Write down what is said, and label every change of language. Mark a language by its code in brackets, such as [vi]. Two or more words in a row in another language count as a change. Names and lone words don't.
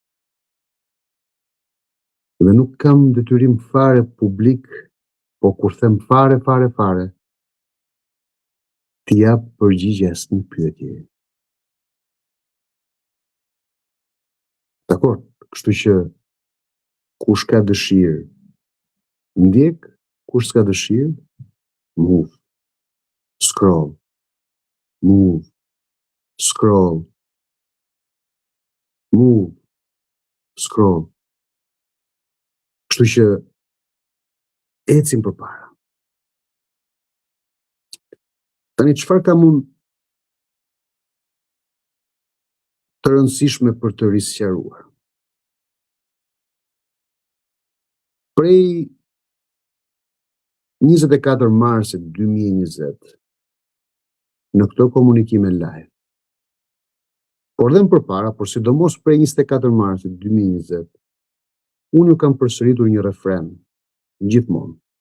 [sq] Dhe nuk kam detyrim fare publik, po kur them fare, të jap përgjigje asnjë pyetje. Dakor, kështu që kush ka dëshirë ndjek, kush s'ka dëshirë move. [en] scroll, move, scroll, move, scroll. [sq] Kështu që ecim përpara. Tani çfarë kam unë të rëndësishme për të risqaruar? Prej 24 marsit 2020 në këto komunikime live, por dhe më përpara, por sidomos prej 24 marsit 2020, unë ju kam përsëritur një refren gjithmonë.